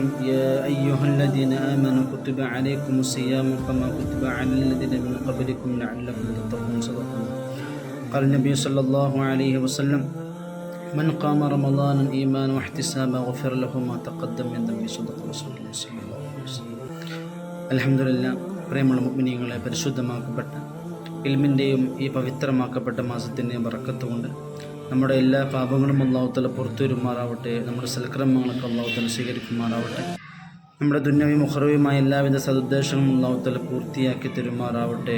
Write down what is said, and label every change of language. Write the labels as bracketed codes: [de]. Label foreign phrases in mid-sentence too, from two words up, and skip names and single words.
[ar] يا أيها الذين آمنوا كتب عليكم الصيام كما كتب على الذين من قبلكم لعلكم تتقون. صدق الله. قال النبي صلى الله عليه وسلم: من قام رمضان إيمانا واحتسابا غفر له ما تقدم من ذنبه. صدق رسول الله صلى الله عليه وسلم. [ml] അൽഹംദുലില്ലാ, പ്രിയമുള്ള മുഅ്മിനീങ്ങളെ, പരിശുദ്ധമാക്കപ്പെട്ട ഇൽമിൻ്റെയും ഈ പവിത്രമാക്കപ്പെട്ട മാസത്തിൻ്റെയും ബറക്കത്ത് കൊണ്ട് നമ്മുടെ എല്ലാ പാപങ്ങളും [ar] الله تعالى [ml] പുറത്തു വരുമാറാവട്ടെ. നമ്മുടെ സൽക്കർമ്മങ്ങളൊക്കെ [ar] الله تعالى [ml] സ്വീകരിക്കുമാറാവട്ടെ. നമ്മുടെ ദുന്യവിയും ഉഖറവിയുമായ എല്ലാവിധ സദുദ്ദേശങ്ങളും [ar] الله تعالى [ml] പൂർത്തിയാക്കി തരുമാറാവട്ടെ.